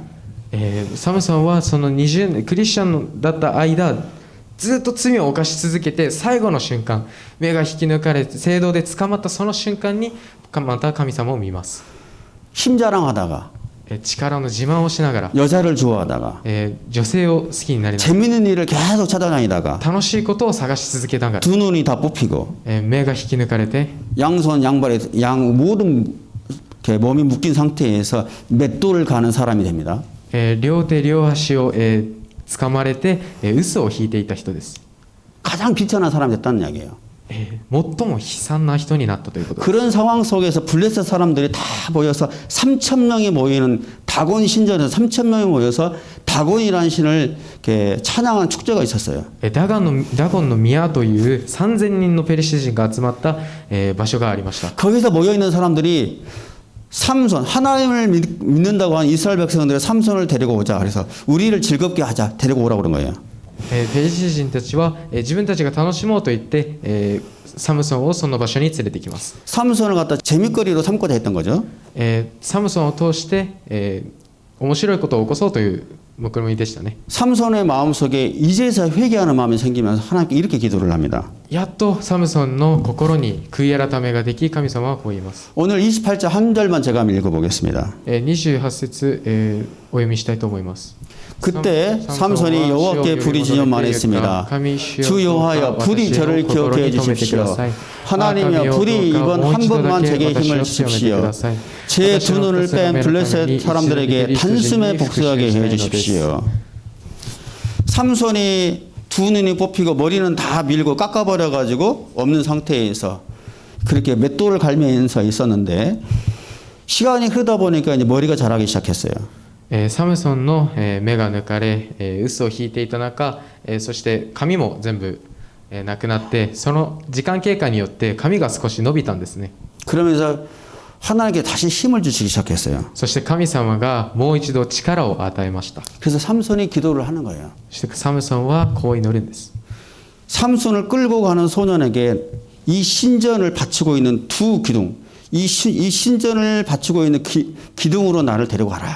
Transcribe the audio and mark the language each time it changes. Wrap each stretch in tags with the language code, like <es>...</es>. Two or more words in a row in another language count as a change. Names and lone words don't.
<ja>サムソンはその20年クリスチャンだった間ずっと罪を犯し続けて、最後の瞬間目が引き抜かれて聖堂で捕まったその瞬間にまた神様を見ます。</ja> <ko>힘자랑하다가</ko> <ja>力の自慢をしながら</ja> <ko>여자를 좋아하다가</ko> <ja>女性を好きになりなが</ja> <ko>재밌는 일을 계속 찾아다니다가</ko> <ja>ら楽しいことを探し続けながら</ja> <ko>두 눈이 다 뽑히고</ko> <ja>目が引き抜かれて</ja> <ko>양손 양발에 모든 이렇게 몸이 묶인 상태에서 맷돌을 가는 사람이 됩니다.</ko> <ja>両手両足を掴まれて嘘を引いていた人です。</ja> <ko>가장 비천한 사람이 됐다는 이야기예요.</ko> <ja>最も悲惨な人になったということです。</ja> <ko>그런 상황 속에서 블레셋 사람들이 다 모여서 3,000명이 모이는 다곤 신전에서 3,000명이 모여서 다곤이라는 신을 이렇게 찬양한 축제가 있었어요.</ko> <ja>ダゴンの宮という3000人のペリシテ人が集まった場所がありました。</ja> <ko>거기서 모여 있는 사람들이 삼손 하나님을 믿는다고 한 이스라엘 백성들의 삼손을 데리고 오자. 그래서 우리를 즐겁게 하자. 데리고 오라고 그런 거예요.</ko> <ja>ペリシテ人たちは自分たちが楽しもうと言ってサムソンをその場所に連れてきます。</ja> <ko>삼손을 갖다 재밌거리로 삼고자 했던 거죠.</ko> <ja>サムソンを通して面白いことを起こそうという目論見でしたね。</ja> <ko>삼손의 마음속에 이제서 회개하는 마음이 생기면서 하나님께 이렇게 기도를 합니다.</ko> <ja>やっとサムソンの心に悔い改めができ、神様はこう言います。</ja> <ko>오늘 28절 한 절만 제가 한번 읽어보겠습니다.</ko> <ja>28 節、お読みしたいと思います。</ja> <ko>그때 삼손이 여호와께 부르짖어 말했습니다. 주 여호와여 부디 저를 기억해 주십시오. 하나님이여 부디 이번 한 번만 제게 힘을 주십시오. 제 두 눈을 뺀 블레셋 사람들에게 단숨에 복수하게 해 주십시오. 삼손이 두 눈이 뽑히고 머리는 다 밀고 깎아버려 가지고 없는 상태에서 그렇게 맷돌을 갈면서 있었는데 시간이 흐르다 보니까 이제 머리가 자라기 시작했어요.</ko> <ja>サムソンの目が抜かれ、嘘を引いていた中、そして髪も全部なくなって、その時間経過によって髪が少し伸びたんですね。</ja> <ko>그러면서 하나님께 다시 힘을 주시기 시작했어요.</ko> <ja>そして神様がもう一度力を与えました。</ja> <ko>그래서 삼손이 기도를 하는 거예요.</ko> <ja>そしてサムソンはこう祈るんです。</ja> <ko>삼손을 끌고 가는 소년에게 이 신전을 바치고 있는 두 기둥, 이 신전을 바치고 있는 기둥으로 나를 데리고 가라.</ko>